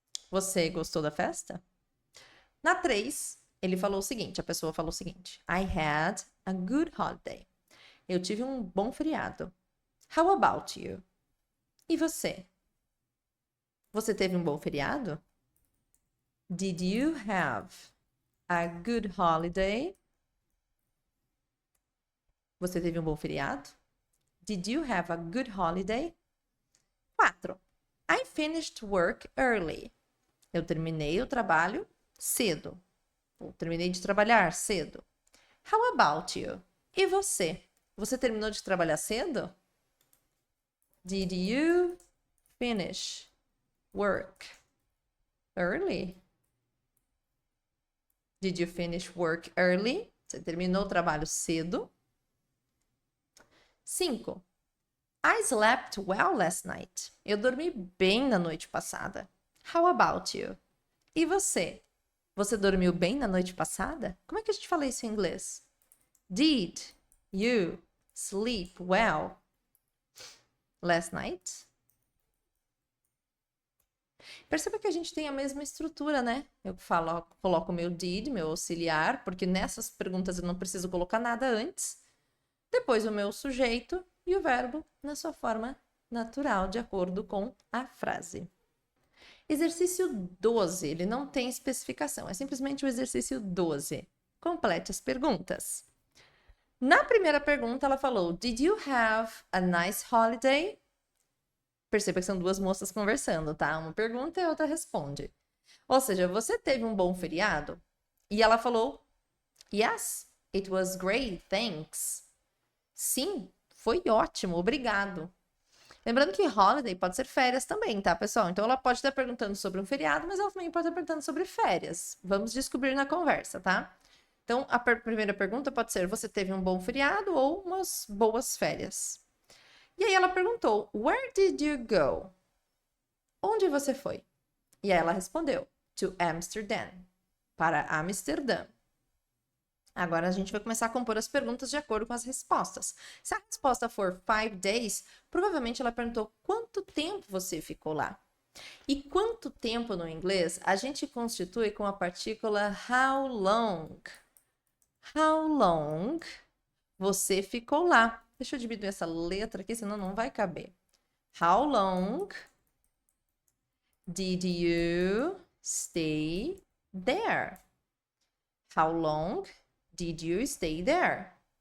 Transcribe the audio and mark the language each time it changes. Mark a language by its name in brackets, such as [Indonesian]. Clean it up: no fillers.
[Portuguese] Você gostou da festa? Na 3, ele falou o seguinte, a pessoa falou o seguinte: [English] I had a good holiday. [Portuguese] Eu tive um bom feriado. [English] How about you? [Portuguese] E você? Você teve um bom feriado? [English] Did you have a good holiday? [Portuguese] Você teve um bom feriado? [English] Did you have a good holiday? 4. I finished work early. [Portuguese] Eu terminei o trabalho cedo. Ou terminei de trabalhar cedo. [English] How about you? [Portuguese] E você? Você terminou de trabalhar cedo? [English] Did you finish work early? Did you finish work early? [Portuguese] Você terminou o trabalho cedo? 5. [English] I slept well last night. [Portuguese] Eu dormi bem na noite passada. [English] How about you? [Portuguese] E você? Você dormiu bem na noite passada? Como é que a gente fala isso em inglês? [English] Did you sleep well last night? [Portuguese] Perceba que a gente tem a mesma estrutura, né? Eu coloco o meu did, meu auxiliar, porque nessas perguntas eu não preciso colocar nada antes. Depois o meu sujeito e o verbo na sua forma natural, de acordo com a frase. Exercício 12, ele não tem especificação, é simplesmente o exercício 12. Complete as perguntas. Na primeira pergunta, ela falou: [English] Did you have a nice holiday? [Portuguese] Perceba que são duas moças conversando, tá? Uma pergunta e a outra responde. Ou seja, você teve um bom feriado? E ela falou: [English] Yes, it was great, thanks. [Portuguese] Sim, foi ótimo, obrigado. Lembrando que holiday pode ser férias também, tá, pessoal? Então ela pode estar perguntando sobre um feriado, mas ela também pode estar perguntando sobre férias. Vamos descobrir na conversa, tá? Então a primeira pergunta pode ser: você teve um bom feriado ou umas boas férias? E aí ela perguntou: [English] Where did you go? [Portuguese] Onde você foi? E aí ela respondeu: To Amsterdam. Para Amsterdã. Agora a gente vai começar a compor as perguntas de acordo com as respostas. Se a resposta for 5 days, provavelmente ela perguntou quanto tempo você ficou lá. E quanto tempo no inglês a gente constitui com a partícula how long. How long você ficou lá? Deixa eu diminuir essa letra aqui, senão não vai caber. [English] How long did you stay there? How long did you stay there?